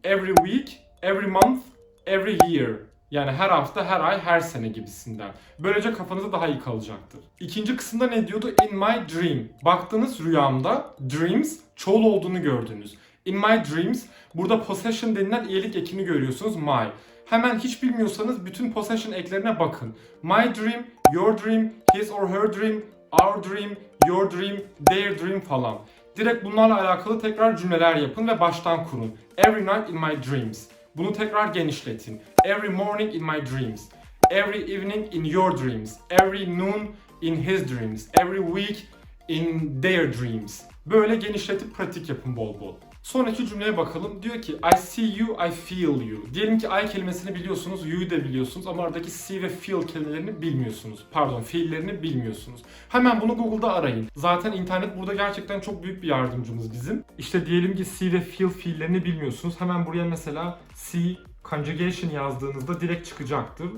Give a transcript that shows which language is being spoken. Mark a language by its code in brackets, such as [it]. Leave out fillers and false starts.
[en] Every week, every month, every year. [tr] Yani her hafta, her ay, her sene gibisinden. Böylece kafanızda daha iyi kalacaktır. İkinci kısımda ne diyordu? [en] In my dream. [tr] Baktınız rüyamda dreams çoğul olduğunu gördünüz. [en] In my dreams [tr] burada possession denilen iyilik ekini görüyorsunuz. My. Hemen hiç bilmiyorsanız bütün possession eklerine bakın. [en] My dream, your dream, his or her dream, our dream, your dream, their dream falan. [tr] Direkt bunlarla alakalı tekrar cümleler yapın ve baştan kurun. [en] Every night in my dreams. [tr] Bunu tekrar genişletin. [en] Every morning in my dreams. Every evening in your dreams. Every noon in his dreams. Every week in their dreams. [tr] Böyle genişletip pratik yapın bol bol. Sonraki cümleye bakalım. Diyor ki [en] I see you, I feel you. [tr] Diyelim ki I kelimesini biliyorsunuz, you'yu da biliyorsunuz ama aradaki see ve feel kelimelerini bilmiyorsunuz. Pardon, fiillerini bilmiyorsunuz. Hemen bunu Google'da arayın. Zaten internet burada gerçekten çok büyük bir yardımcımız bizim. İşte diyelim ki see ve feel fiillerini bilmiyorsunuz. Hemen buraya mesela see conjugation yazdığınızda direkt çıkacaktır.